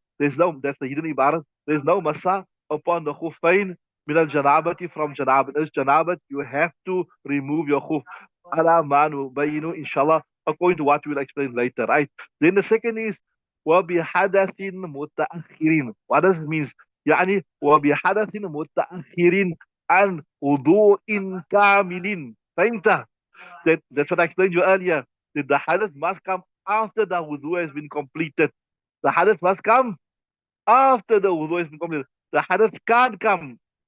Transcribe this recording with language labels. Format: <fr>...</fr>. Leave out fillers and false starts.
<en>That's the hidden ibarat. There's no masa upon the khufain</en> <ar>min al janabati,</ar> <en>from janabat. As janabat, you have to remove your khuf.</en> <ar>Ala manu bayinu,</ar> <en>inshallah, according to what we'll explain later, right? Then the second is</en> <ar>وبحدث متأخرين.</ar> <en>What does it mean?</en> <ar>يعني وبحدث متأخرين عن وضوء كامل. فهمت?</ar> <en>That's what I explained to you earlier. That the hadith must come after the wudu has been completed. The hadith must come after the wudu has been completed. The hadith can't come.</en>